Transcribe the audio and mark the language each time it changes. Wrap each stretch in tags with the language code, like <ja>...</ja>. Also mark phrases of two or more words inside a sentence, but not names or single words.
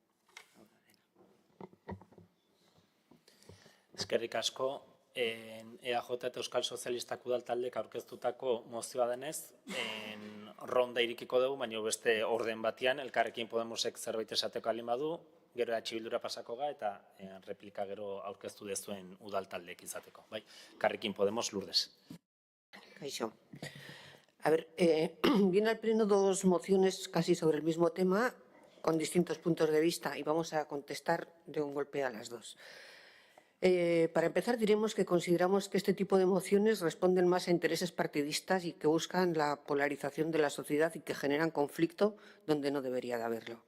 <eu>Eskerrik asko, EAJ eta Euskal Sozialistak udaltaldek aurkeztutako mozioa denez, ronda irikiko dugu, baina beste orden batean, Elkarrekin Podemosek zerbait esateko alin badu, gero Bildura pasako ga eta replika gero aurkeztu dezuen udaltaldek izateko. Elkarrekin Podemos, Lourdes. Kaixo.</eu> <es>A ver, viene al pleno dos mociones casi sobre el mismo tema, con distintos puntos de vista, y vamos a contestar de un golpe a las dos. Para empezar, diremos que consideramos que este tipo de mociones responden más a intereses partidistas y que buscan la polarización de la sociedad y que generan conflicto donde no debería de haberlo.</es>